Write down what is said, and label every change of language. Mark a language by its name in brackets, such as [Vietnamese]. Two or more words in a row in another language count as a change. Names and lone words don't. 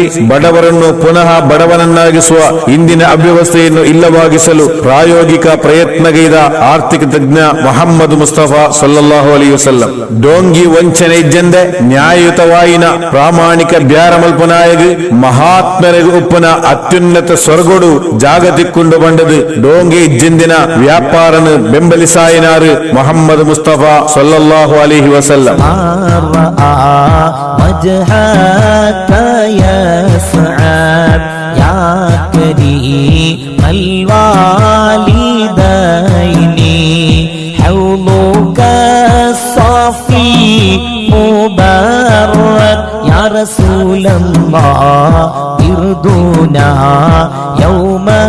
[Kannada] ಬಡವರನ್ನು ಪುನಃ ಬಡವನನ್ನಾಗಿಸುವ ಇಂದಿನ ಅವ್ಯವಸ್ಥೆಯನ್ನು ಇಲ್ಲವಾಗಿಸಲು ಪ್ರಾಯೋಗಿಕ ಪ್ರಯತ್ನಗೈದ ಆರ್ಥಿಕ ತಜ್ಞ [Tulu] ಮೊಹಮ್ಮದ್ ಮುಸ್ತಫಾ [Arabic] صلى الله عليه وسلم [Tulu] ಡೋಂಗಿ ವಂಚನೆ ಇಜ್ಜಂದೆ ನ್ಯಾಯಯುತವಾಯಿನ ಪ್ರಾಮಾಣಿಕ ಬ್ಯಾರಮಲ್ಪನಾಯಗು ಮಹಾತ್ಮರಿಗೂ ಉಪ್ಪನ ಅತ್ಯುನ್ನತ ಸ್ವರ್ಗೊಡು ಜಾಗತಿಕ್ಕೊಂಡು ಬಂಡದು ಡೋಂಗಿ ಇಜ್ಜಿಂದಿನ ವ್ಯಾಪಾರನು ಬೆಂಬಲಿಸಾಯಿನಾರು ಮೊಹಮ್ಮದ್ ಮುಸ್ತಫಾ [Arabic] صلى الله عليه وسلم. وجهك يسعد يا كريم الوالدين حوضك الصافي مبرد يا رسول الله ارضنا يوم